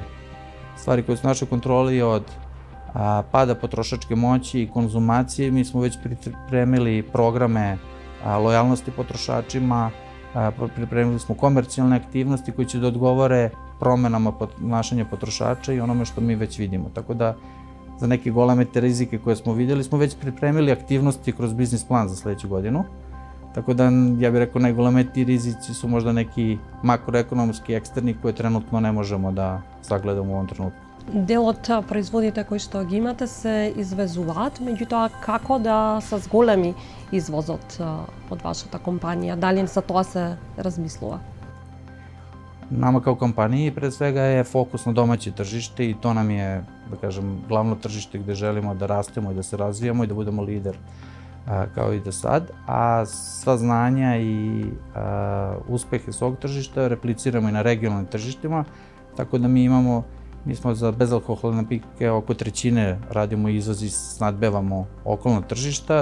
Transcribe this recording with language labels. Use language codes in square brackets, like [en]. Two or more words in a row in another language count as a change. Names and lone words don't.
[sr] Stvari koje su u našoj kontroli od pada potrošačke moći i konzumacije, mi smo već pripremili programe lojalnosti potrošačima, pripremili smo komercijalne aktivnosti koji će da odgovore promenama ponašanja potrošača i onome što mi već vidimo. Tako da za neke goleme te rizike koje smo vidjeli smo već pripremili aktivnosti kroz biznis plan za sledeću godinu. Tako da, ja bih rekao, najgolemetiji rizici su možda neki makroekonomski, eksterni koje trenutno ne možemo da sagledamo u ovom trenutku. [mk] Дел од производите кои што ги имате се извезуваат, меѓутоа како да се зголеми извозот од вашата компанија? Дали за тоа се размислува? [sr] Nama kao kompaniji pre svega je fokus na domaće tržište i to nam je, da kažem, glavno tržište gde želimo da rastemo i da se razvijamo i da budemo lider kao i do sad, a sva znanja i uspehe svog tržišta repliciramo i na regionalnim tržištima, tako da mi smo za bezalkoholne napitke oko trećine radimo izvoz i snadbevamo okolna tržišta.